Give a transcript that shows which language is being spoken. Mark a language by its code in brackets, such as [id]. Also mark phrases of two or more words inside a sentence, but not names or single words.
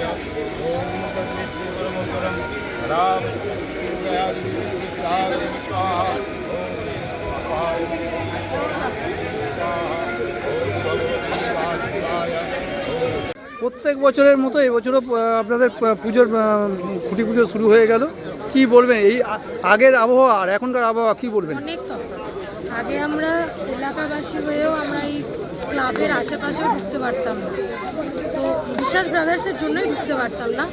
[bn] ओम तन्निश्चरमोत्तरं राम शिवयादिविष्टाय स्वाहा ओम पाय ओम भगवती वासुदेवाय। প্রত্যেক বছরের মতো এই বছরও আপনাদের পুজোর খুঁটি পুজো শুরু হয়ে গেল, কি বলবেন এই আগের আবহাওয়া আর এখনকার আবহাওয়া কি বলবেন? অনেক তফাৎ। আগে আমরা এলাকাবাসী হয়েও আমরা এই ক্লাবের আশেপাশেও ঢুকতে পারতাম না, তো বিশ্বাস ব্রাদার্সের জন্যই ঢুকতে পারতাম না।